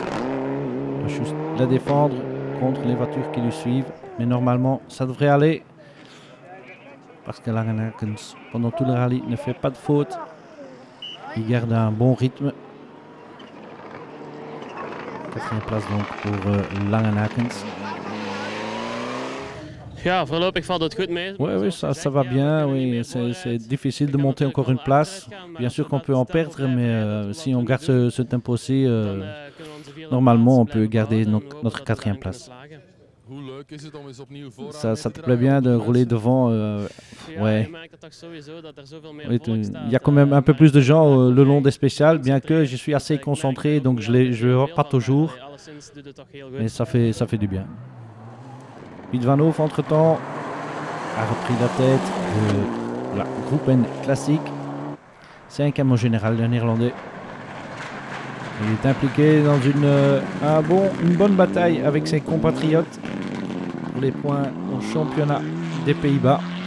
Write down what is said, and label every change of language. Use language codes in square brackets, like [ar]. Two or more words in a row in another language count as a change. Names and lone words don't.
[fr] Il doit juste la défendre contre les voitures qui lui suivent. Mais normalement, ça devrait aller. Parce que Langenakens, pendant tout le rallye, ne fait pas de faute. Il garde un bon rythme. 4e place donc pour Langenakens. [nl] Ja, voorlopig valt het goed mee. [fr] Oui, ça va bien. Oui, c'est difficile de monter encore une place. Bien sûr qu'on peut en perdre, mais si on garde ce tempo-ci, normalement on peut garder notre 4e place. Ça te plaît bien de rouler devant? Ouais. Oui, il y a quand même un peu plus de gens le long des spéciales, bien que je suis assez concentré, donc je ne vois pas toujours. Mais ça fait du bien. Piet van Hoof, entre-temps, a repris la tête de la Groepen Classique. 5e au général, le Néerlandais. Il est impliqué dans une bonne bataille avec ses compatriotes pour les points au championnat des Pays-Bas.